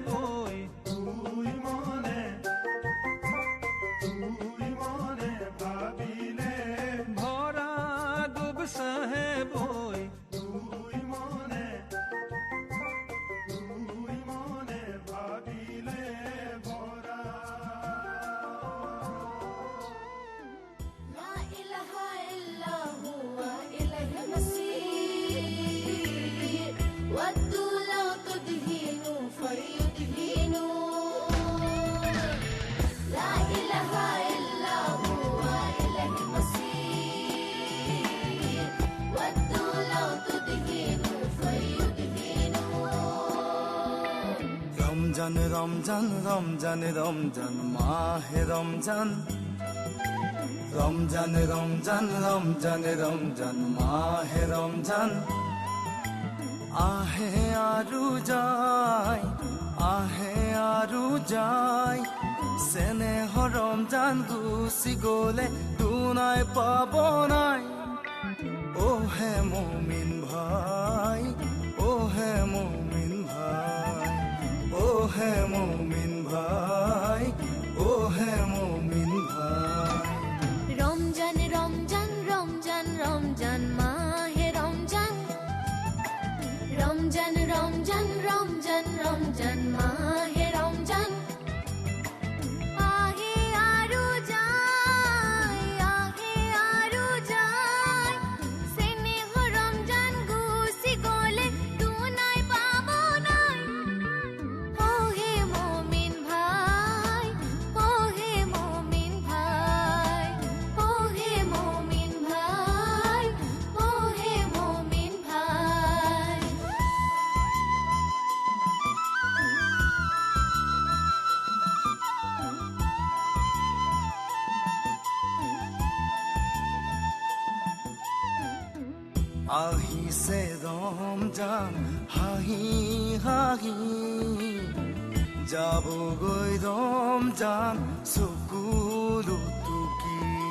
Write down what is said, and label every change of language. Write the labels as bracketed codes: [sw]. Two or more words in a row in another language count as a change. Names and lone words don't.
[as] দুই মনে ভাবিলে ভৰা দুব চাহেব দুই মনে ভাবিলে ভৰা [ar] لا إله إلا هو إليه المصير ودوا لو تدهنوا فيدهنوا لا إله إلا هو إليه المصير ودوا لو تدهنوا فيدهنوا [as] রমজান রমজান রমজান রমজান মাহে রমজান রমজান রমজান রমজান রমজান মাহে রমজান আহে আরু যায় আহে আরু যায় স্নেহ রমজান গুচি গলে দুনাই পাব নাই ও হে মুমিন ভাই ও হে মুমিন ভাই ও হে মুমিন ভাই ও হে মুমিন ভাই রমজান রমজান রমজান রমজান মাহে রমজান রমজান রমজান রমজান রমজান মাহে রমজান আহে আরু যায় স্নেহ রমজান গুচি গলে দুনাই পাব নাই ও হে মুমিন ভাই ও হে মুমিন ভাই ও হে মুমিন ভাই ও হে মুমিন ভাই আহিছে রমজান হাঁহি হাঁহি যাবগৈ রমজান চকুলো টুকি